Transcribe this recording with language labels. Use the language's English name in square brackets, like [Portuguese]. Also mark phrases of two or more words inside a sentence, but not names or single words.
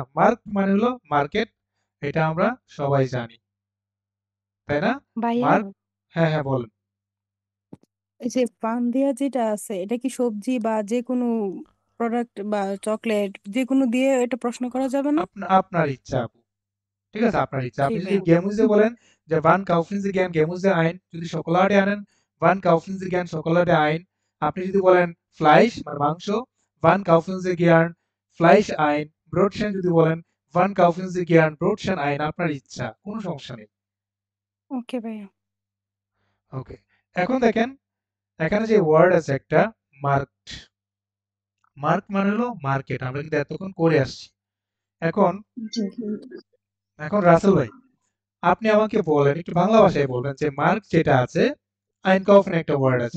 [Bangla] মার্ক মানে হলো মার্কেট, এটা আমরা সবাই জানি, তাই না? ভাইয়া মার্ক, হ্যাঁ হ্যাঁ বলেন। এই যে পান দেয়া যেটা আছে এটা কি সবজি বা যে কোনো প্রোডাক্ট বা চকলেট যে কোনো দিয়ে এটা প্রশ্ন করা যাবে না? আপনার ইচ্ছা আপু, ঠিক আছে, আপনার ইচ্ছা। আপনি জি যদি ভাইয়া। [German] Gemüse [Bangla] বলেন যে [German] wann kaufen Sie gern Gemüse ein, যদি Schokolade আনেন wann kaufen Sie gern Schokolade ein, [Bangla] আপনি যদি বলেন [German] Fleisch [Bangla] মানে মাংস [German] wann kaufen Sie gern Fleisch ein, Brotchen [Bangla] যদি বলেন [German] wann kaufen Sie gern Brotchen ein, [Bangla] আপনার ইচ্ছা, কোনো সমস্যা নেই। ওকে ভাইয়া। ওকে, এখন দেখেন এখানে যে ওয়ার্ড আছে একটা মার্কড, মার্ক মানে হলো মার্কেট, আমরা কিন্তু এতক্ষণ করে আসছি। এখন জি। এখন রাসেল ভাই আপনি আমাকে বলেন, একটু বাংলা ভাষায় বলবেন যে মার্ক যেটা আছে einkaufen একটা ওয়ার্ড আছে,